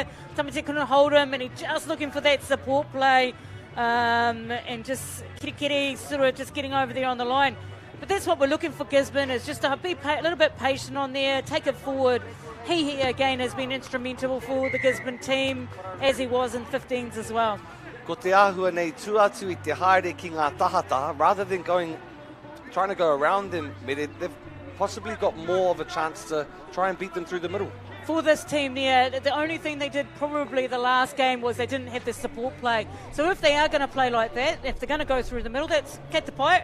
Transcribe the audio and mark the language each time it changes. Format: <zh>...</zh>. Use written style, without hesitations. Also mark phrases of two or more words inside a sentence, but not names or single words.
<en>Tamate couldn't hold him, and he's just looking for that support play, and just Kirikiri sort of just getting over there on the line. But that's what we're looking for, Gisborne, is just to be a little bit patient on there, take it forward. He again has been instrumental for the Gisborne team, as he was in 15s as well.</en> <mi>Ko te āhua nei tuatu I te haere ki ngā tahata,</mi> <en>rather than trying to go around them, they've possibly got more of a chance to try and beat them through the middle. For this team, the only thing they did probably the last game was they didn't have the support play. So if they are going to play like that, if they're going to go through the middle, that's katapai.</en>